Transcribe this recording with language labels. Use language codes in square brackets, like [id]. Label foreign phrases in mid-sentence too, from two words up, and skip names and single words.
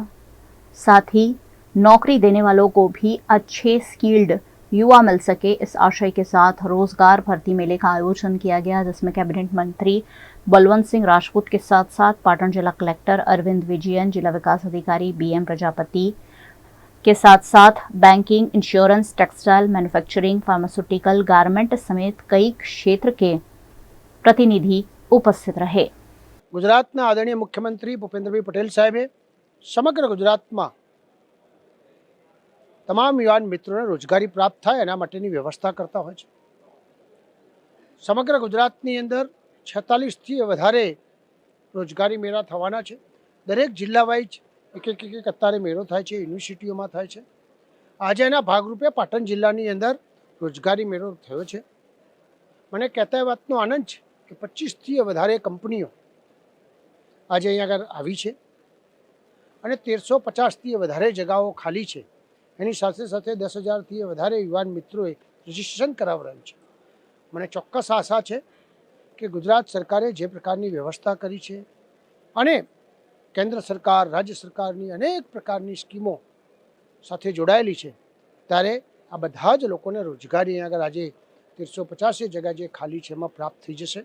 [hi] साथ ही नौकरी देने वालों को भी अच्छे स्किल्ड युवा मिल सके, इस आशय के साथ रोजगार भर्ती मेले का आयोजन किया गया, जिसमें कैबिनेट मंत्री बलवंत सिंह राजपूत के साथ साथ पाटन जिला कलेक्टर अरविंद विजयन, जिला विकास अधिकारी BM प्रजापति के साथ साथ [en] banking, insurance, textile, manufacturing, pharmaceutical, garment [hi] समेत कई क्षेत्र के प्रतिनिधि उपस्थित रहे। [gu] ગુજરાતના આદરણીય મુખ્યમંત્રી ભૂપેન્દ્રભાઈ પટેલ સાહેબે સમગ્ર ગુજરાત મેં તમામ યુવાન મિત્રો ને રોજગારી પ્રાપ્ત થાય એના માટેની વ્યવસ્થા કરતા હોય છે। સમગ્ર ગુજરાતની અંદર 46 થી વધારે રોજગારી મેળા થવાના છે। દરેક જિલ્લા વાઇઝ એક અત્યારે મેળો થાય છે, યુનિવર્સિટીઓમાં થાય છે। આજ એના ભાગરૂપે પાટણ જિલ્લાની અંદર રોજગારી મેળો થયો છે। મને કહેતા વાતનો આનંદ છે કે 25 થી વધારે કંપનીઓ આજ અહીંયા આગળ આવી છે અને 1350 થી વધારે જગાઓ ખાલી છે। એની સાથે સાથે 10,000 થી વધારે યુવાન મિત્રોએ રજીસ્ટ્રેશન કરાવરાયું છે। મને ચોક્કસ આશા છે કે ગુજરાત સરકારે જે પ્રકારની વ્યવસ્થા કરી છે અને કેન્દ્ર સરકાર, રાજ્ય સરકારની અનેક પ્રકારની સ્કીમો સાથે જોડાયેલી છે, ત્યારે આ બધા જ લોકોને રોજગારી અહીંયા આગળ આજે 1350 જગ્યા જે ખાલી છે એમાં પ્રાપ્ત થઈ જશે।